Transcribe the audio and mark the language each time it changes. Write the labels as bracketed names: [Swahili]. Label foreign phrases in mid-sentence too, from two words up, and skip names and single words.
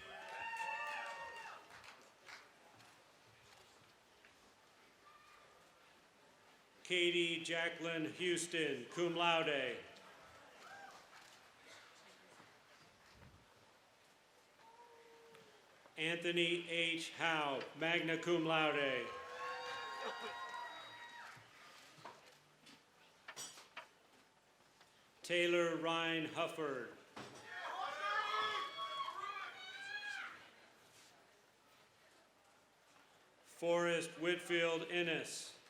[Latin] Katie Jacqueline Houston, cum laude. Anthony H. Howe, magna cum laude. Taylor Ryan Hufford. Forrest Whitfield Innes.